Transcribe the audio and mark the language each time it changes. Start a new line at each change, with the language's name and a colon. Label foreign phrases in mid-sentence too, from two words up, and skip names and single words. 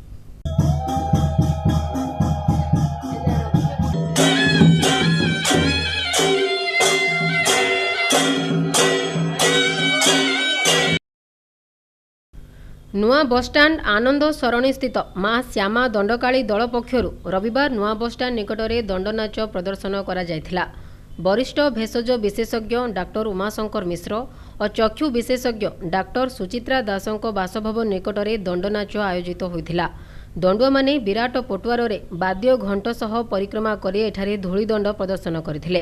Odia: ନୂଆ ବସଷ୍ଟାଣ୍ଡ ଆନନ୍ଦ ସରଣୀ ସ୍ଥିତ ମାଁ ଶ୍ୟାମା ଦଣ୍ଡକାଳୀ ଦଳ ପକ୍ଷରୁ ରବିବାର ନୂଆ ବସଷ୍ଟାଣ୍ଡ ନିକଟରେ ଦଣ୍ଡନାଚ ପ୍ରଦର୍ଶନ କରା ଯାଇଥିଲା। ବରିଷ୍ଠ ଭେଷଜ ବିଶେଷଜ୍ଞ ଡାକ୍ତର ଉମାଶଙ୍କର ମିଶ୍ର ଔର ଚକ୍ଷୁ ବିଶେଷଜ୍ଞ ଡାକ୍ତର ସୁଚିତ୍ରା ଦାସଙ୍କ ବାସଭବନ ନିକଟରେ ଦଣ୍ଡନାଚ ଆୟୋଜିତ ହୋଇଥିଲା। ଦଣ୍ଡୁଆ ମାନେ ବିରାଟ ପଟୁଆରେ ବାଦ୍ୟ ଘଣ୍ଟ ସହ ପରିକ୍ରମା କରି ଏଠାରେ ଧୂଳିଦଣ୍ଡ ପ୍ରଦର୍ଶନ କରିଥିଲେ।